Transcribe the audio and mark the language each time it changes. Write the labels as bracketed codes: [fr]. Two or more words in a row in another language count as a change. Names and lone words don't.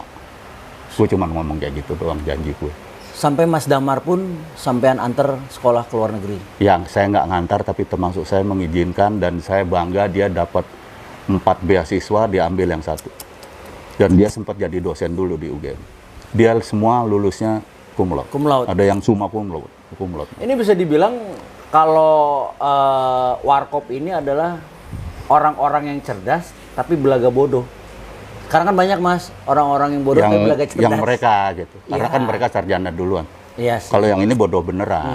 [id] Gue cuma ngomong kayak gitu doang, janji gue. Sampai Mas Damar pun sampean antar sekolah ke luar negeri? Yang saya nggak ngantar, tapi termasuk saya mengizinkan dan saya bangga dia dapat 4 beasiswa, dia ambil yang 1. Dan dia sempat jadi dosen dulu di UGM. Dia semua lulusnya [la] cum laude. Cum laude. [id] Ada yang [la] summa cum laude. [id] Ini bisa dibilang kalau Warkop ini adalah orang-orang yang cerdas tapi belaga bodoh. Karena kan banyak Mas orang-orang yang bodoh tapi belaga cerdas. Yang mereka gitu. Karena kan mereka sarjana duluan. Iya sih. Kalau yang ini bodoh beneran.